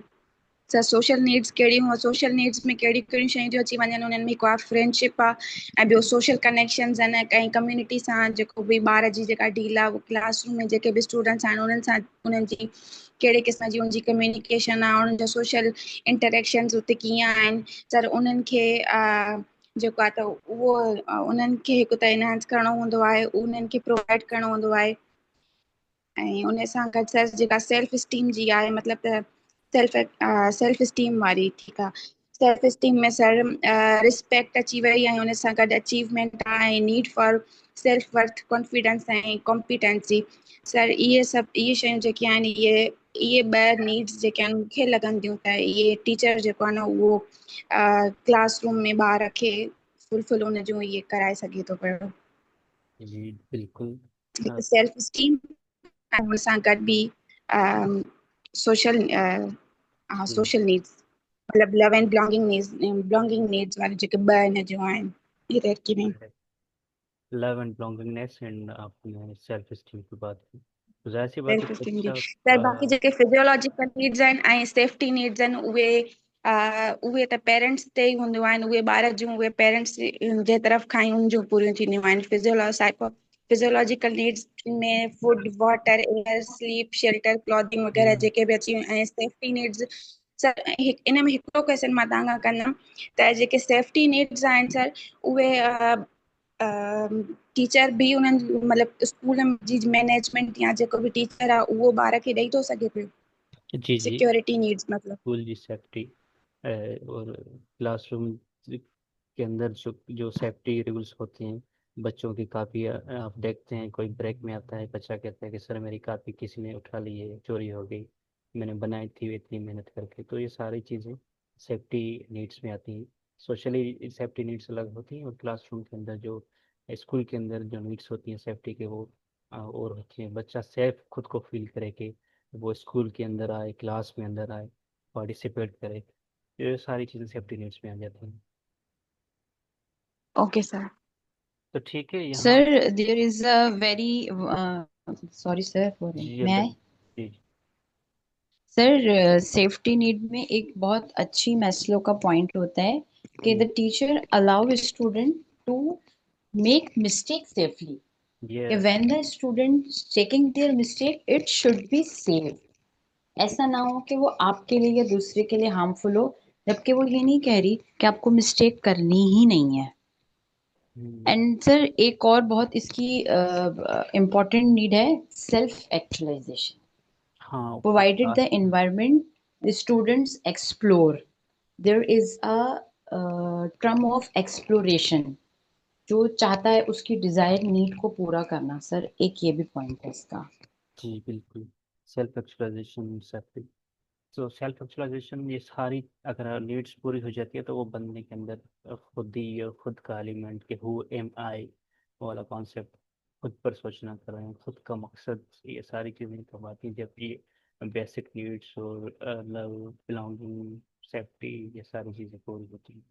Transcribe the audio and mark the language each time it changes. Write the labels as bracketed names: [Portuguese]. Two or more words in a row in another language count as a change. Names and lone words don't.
[Sindhi] सर [English] social needs [Sindhi] कहिड़ियूं, [English] social needs [Sindhi] में कहिड़ियूं कहिड़ियूं शयूं थियूं अची वञनि उन्हनि में हिकु आहे फ्रेंडशिप आहे ऐं ॿियो [English] social connections [Sindhi] आहिनि ऐं कम्युनिटी सां जेको बि ॿार जी जेका डील आहे क्लासरूम में जेके बि स्टूडेंट्स आहिनि उन्हनि सां उन्हनि जी कहिड़े क़िस्म जी उनजी कम्युनिकेशन आहे, उन्हनि जो [English] social interactions [Sindhi] उते कीअं आहिनि। सर उन्हनि खे जेको आहे त उहो उन्हनि खे हिकु त इनहांस करिणो हूंदो आहे, उन्हनि खे प्रोवाइड करिणो हूंदो आहे। ऐं उन सां गॾु सर जेका [English] self esteem [Sindhi] जी आहे मतिलबु त [English] self esteem [Sindhi] वारी, ठीकु आहे। [English] self esteem [Sindhi] में सर रिस्पेक्ट अची वई ऐं उन सां गॾु अचीवमेंट आहे ऐं [English] need for self worth confidence [Sindhi] ऐं कॉम्पिटेंसी। सर इहे सभु इहे शयूं जेके आहिनि इहे ॿ नीड्स जेके आहिनि मूंखे लॻंदियूं त इहे टीचर जेको आहे न उहो क्लासरूम में ॿार खे फुलफिल उन जूं इहे कराए सघे थो पियो। जी बिल्कुल। हिकु [English] self esteem [Sindhi] ऐं हुन सां गॾु बि सोशल जी [English] social needs [Sindhi] मतलब [English] love and belonging needs [Sindhi] वाले जेके ॿ आहिनि जो आहिनि ये तरक़ी में। [English] love and belongingness and [Hindi] आपने [English] self esteem [Hindi] की बात की, तो जाहिर सी बात है [English] self esteem [Sindhi] जी बच्चा सर। बाक़ी जेके [English] physiological needs [Sindhi] आहिनि ऐं [English] safety needs [Sindhi] आहिनि उहे त पेरेंट्स ते ई हूंदियूं आहिनि। उहे ॿार जूं उहे पेरेंट्स जे तरफ़ खां ई उन जूं पूरियूं थींदियूं आहिनि। [English] physiological needs [Sindhi] में [English] food water air sleep shelter clothing [Sindhi] वग़ैरह जेके बि अची वियूं ऐं [English] safety needs [Sindhi] सर इन में हिकिड़ो क्वेश्चन मां तव्हां खां कंदमि त जेके [English] safety needs [Sindhi] आहिनि सर उहे टीचर भी उन्हनि मतलब स्कूल जी मैनेजमेंट या जेको भी टीचर आहे उहो ॿार खे ॾेई थो सघे पियो जी जी [English] security needs [Sindhi] मतलब। [Hindi] स्कूल जी सेफ्टी और क्लासरूम के अंदर जो जो [English] safety rules [Hindi] होते हैं बच्चों की कापी आप देखते हैं कोई ब्रेक में आता है बच्चा कहता है कि सर मेरी कापी किसी ने उठा ली है, चोरी हो गई, मैंने बनाई थी इतनी मेहनत करके। तो ये सारी चीज़ें [English] safety needs [Hindi] में आती हैं। [English] socially safety needs [Hindi] अलग होती हैं और क्लासरूम के अंदर जो स्कूल के अंदर जो नीड्स होती हैं सेफ्टी के वो और होती हैं। बच्चा सेफ खुद को फील करे कि वो स्कूल के अंदर आए, क्लास में अंदर आए, पार्टिसिपेट करे। ये सारी चीज़ें [English] safety needs [Hindi] में आ जाती हैं। [English] okay sir. [Hindi] तो ठीक है यहाँ। [English] Sir, there is a very sorry sir for [Hindi] जी [English] may [Hindi] अंदर [English] I? [Hindi] जी सर [English] safety need [Hindi] में एक बहुत अच्छी मैस्लो का पॉइंट होता है कि [English] the teacher allow student to make mistake safely, [Hindi] कि ये [English] when the student checking their mistake it should be safe. [Hindi] ऐसा ना हो कि वो आपके लिए या दूसरे के लिए हार्मफुल हो, जबकि वो ये नहीं कह रही कि आपको मिस्टेक करनी ही नहीं है। [English] and sir [Hindi] एक और बहुत इसकी इम्पोर्टेंट नीड है [English] self actualization. [Hindi] हाँ [English] Provided the [Hindi] क्लास में [English] environment, the students explore. There is a term of exploration. [Hindi] जो चाहता है उसकी [English] desire need [Hindi] को पूरा करना। सर एक ये भी पॉइंट है इसका। जी बिल्कुल [English] self actualization safety. [Hindi] तो [English] self actualization [Hindi] ये सारी अगर नीड्स पूरी हो जाती है तो वो बंदे के अंदर खुद ही और खुद का एलिमेंट कि [English] who am I [Hindi] वाला कॉन्सेप्ट, खुद पर सोचना कर रहे हैं, खुद का मकसद, ये सारी चीज़ें कब आती हैं जब ये [English] basic needs [Hindi] और [English] love belonging safety [Hindi] ये सारी चीज़ें पूरी होती हैं।